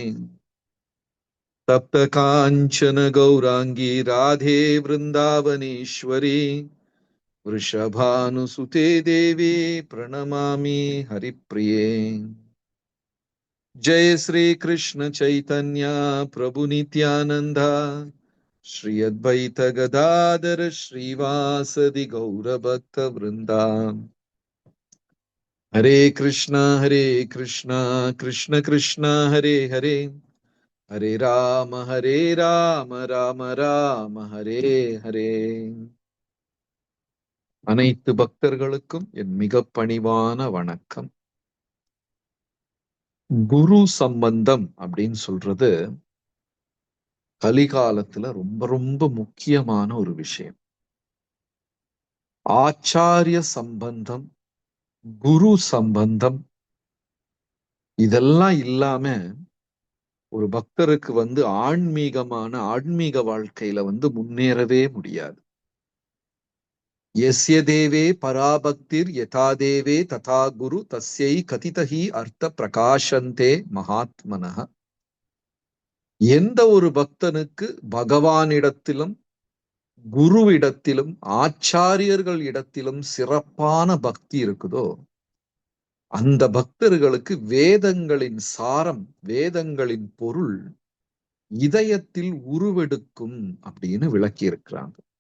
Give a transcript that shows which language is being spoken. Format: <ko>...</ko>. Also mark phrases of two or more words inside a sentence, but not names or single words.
<sa>तप्त कांचन गौरांगी राधे वृंदावनेश्वरी वृषभानुसुते देवी प्रणमामि हरिप्रिये. जय श्री कृष्ण चैतन्य प्रभु नित्यानंदा श्री अद्वैत गदाधर श्रीवासदि गौर भक्त वृंदा. हरे कृष्णा कृष्ण कृष्णा हरे हरे हरे राम राम राम हरे हरे.</sa> <ta>அனைத்து பக்தர்களுக்கும் என் மிக பணிவான வணக்கம். குரு சம்பந்தம் அப்படின்னு சொல்றது கலிகாலத்துல ரொம்ப ரொம்ப முக்கியமான ஒரு விஷயம். ஆச்சாரிய சம்பந்தம், குரு சம்பந்தம் இதெல்லாம் இல்லாம ஒரு பக்தருக்கு ஆன்மீக வாழ்க்கையில முன்னேறவே முடியாது.</ta> <sa>यस्य देवे पराभक्तिर यथा देवे तथा गुरु तस्यै कथितहि अर्थ प्रकाशन्ते महात्मनः.</sa> <ta>எந்த ஒரு பக்தனுக்கு பகவானிடத்திலும் குருவிடத்திலும் ஆச்சாரியர்கள் இடத்திலும் சிறப்பான பக்தி இருக்குதோ அந்த பக்தர்களுக்கு வேதங்களின் சாரம், வேதங்களின் பொருள் இதயத்தில் உருவெடுக்கும் அப்படின்னு விளக்கி இருக்கிறாங்க.</ta>